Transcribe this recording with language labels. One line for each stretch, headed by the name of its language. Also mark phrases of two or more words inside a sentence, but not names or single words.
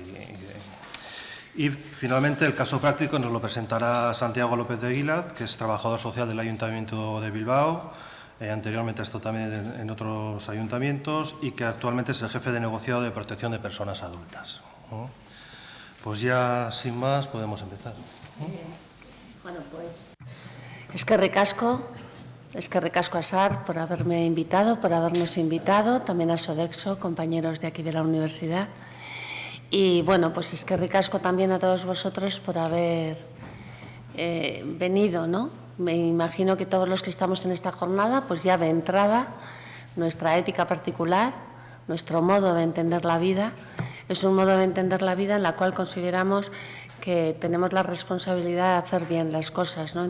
Spanish: Y finalmente el caso práctico nos lo presentará Santiago López de Aguilar, que es trabajador social del Ayuntamiento de Bilbao. Anteriormente ha estado también en otros ayuntamientos y que actualmente es el jefe de negociado de protección de personas adultas, ¿no? Pues ya, sin más, podemos empezar, ¿no? Bueno, pues
Basque: eskerrik asko
Spanish: a SAR por haberme invitado, por habernos invitado, también a Sodexo, compañeros de aquí de la universidad. Y bueno, pues
Basque: eskerrik asko
Spanish: también a todos vosotros por haber venido, ¿no? Me imagino que todos los que estamos en esta jornada, pues ya de entrada, nuestra ética particular, nuestro modo de entender la vida, es un modo de entender la vida en la cual consideramos que tenemos la responsabilidad de hacer bien las cosas, ¿no?